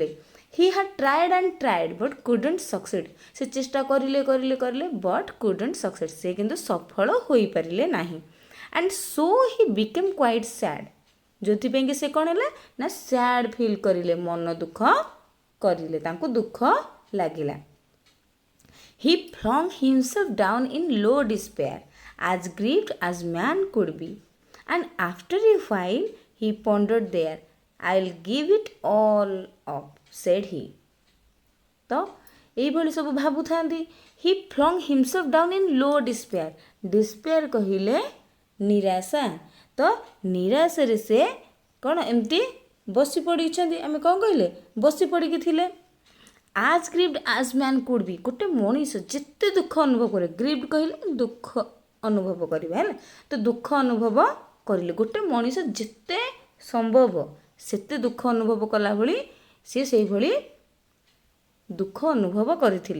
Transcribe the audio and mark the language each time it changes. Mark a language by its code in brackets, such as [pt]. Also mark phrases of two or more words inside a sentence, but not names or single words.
[en] He had tried and tried but couldn't succeed, [or] ସେ ଚେଷ୍ଟା କରିଲେ କରିଲେ କରିଲେ [en] but couldn't succeed, [or] ସେ କିନ୍ତୁ ସଫଳ ହୋଇପାରିଲେ ନାହିଁ। [en] And so he became quite sad, [or] ଯେଉଁଥିପାଇଁ କି ସେ କ'ଣ ହେଲା ନା [en] sad feel [or] କରିଲେ, ମନ ଦୁଃଖ କରିଲେ, ତାଙ୍କୁ ଦୁଃଖ ଲାଗିଲା। [en] He flung himself down in low despair, as grieved as man could be, and after a while he pondered there, I'll give it all up, said he. [or] ତ ଏଇଭଳି ସବୁ ଭାବୁଥାନ୍ତି। [en] He flung himself down in low despair, despair [or] କହିଲେ ନିରାଶା, ତ ନିରାଶରେ ସେ କ'ଣ ଏମିତି ବସି ପଡ଼ିଛନ୍ତି, ଆମେ କ'ଣ କହିଲେ ବସି ପଡ଼ିକି ଥିଲେ। [en] as grieved as man could be, [or] ଗୋଟେ ମଣିଷ ଯେତେ ଦୁଃଖ ଅନୁଭବ କରେ, ଗ୍ରିଭ୍ଡ କହିଲେ ଦୁଃଖ ଅନୁଭବ କରିବା, ହେଲା, ତ ଦୁଃଖ ଅନୁଭବ କରିଲେ, ଗୋଟେ ମଣିଷ ଯେତେ ସମ୍ଭବ ସେତେ ଦୁଃଖ ଅନୁଭବ କଲା ଭଳି ସିଏ ସେଇଭଳି ଦୁଃଖ ଅନୁଭବ କରିଥିଲେ।